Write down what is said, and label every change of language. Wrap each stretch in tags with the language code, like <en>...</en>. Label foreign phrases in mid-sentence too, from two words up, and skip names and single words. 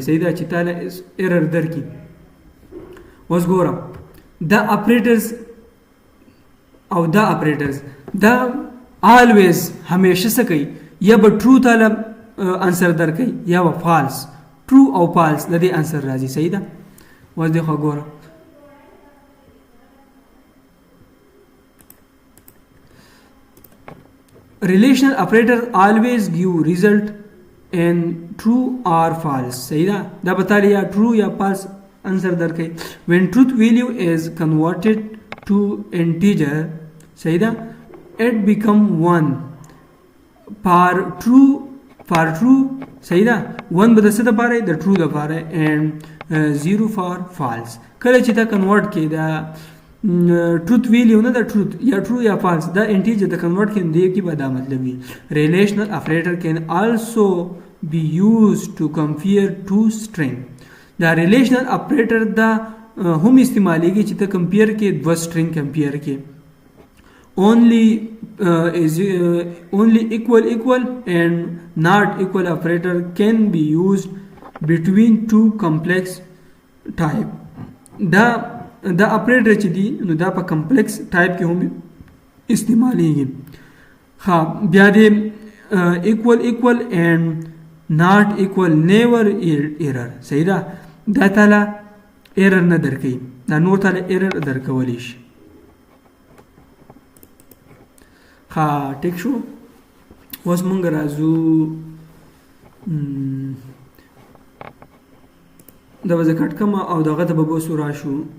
<ps>صحیح ده چې تاله ایرر درکړي. اوس ګوره دا اپریټرز او دا اپریټرز دا آلویز همیشه څه کوي، یا به ټرو تاله انسر درکوي یا به فالس، ټرو او فالس د دې انسر راځي. صحیح ده. اوس دغه ګوره</ps> <en>relational operator always give result in true or false.</en> <ps>صحیح ده. دا به تاله یا ټرو یا فالس انسر درکوي.</ps> <en>when truth value is converted to integer،</en> <ps>صحیح ده،</ps> <en>it become 1 for true.</en> <ps>صحیح ده. 1 به د څه دپاره د ټرو دپاره</ps> <en>and 0 for false.</en> <ps>کله چې دا کنورټ کې دا</ps> <en>truth value</en> <ps>نه د ټروت یا ټرو یا فالس دا انټیجر د کنورټ کې دی کې به دا مطلب وي.</ps> <en>relational operator can also be use to compare to string.</en> <ps>دا ریلیشنل اپریټر دا هم استعمالیږي چې ته کمپیر کې دوه سټرینګ کمپیر کې.</ps> <en>only equal and not equal operator can be used between two complex type.</en> <ps>دا operator چې دی نو دا په</ps> <en>complex type</en> <ps>کې هم استعمالیږي. ها بیا دې</ps> <en>equal and not equal never error.</en> <ps>صحیح ده. دا تعالی error نه درکوي، دا نور تعالی error درکولی شي. ها ټیک شو. اوس مونږ راځو دا به زه کټ کړم او دغه ته به بوسو راشو.</ps>